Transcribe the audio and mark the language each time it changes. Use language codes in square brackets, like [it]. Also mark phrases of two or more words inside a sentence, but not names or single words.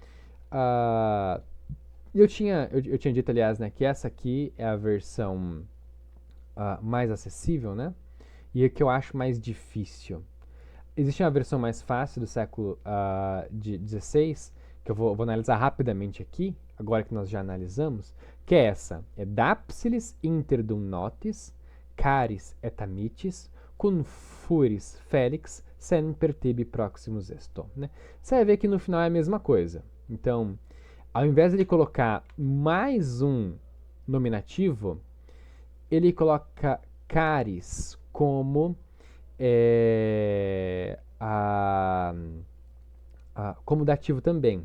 [pt] Eu tinha dito, aliás, né, que essa aqui é a versão mais acessível, né? E a que eu acho mais difícil. Existe uma versão mais fácil do século XVI, que eu vou analisar rapidamente aqui, agora que nós já analisamos, que é essa. [la] É Dapsilis interdum notis, caris et amitis, cum furis felix, semper tibi proximus esto. [pt] Né? Você vai ver que no final é a mesma coisa. Então, ao invés de ele colocar mais um nominativo, ele coloca caris como como dativo também.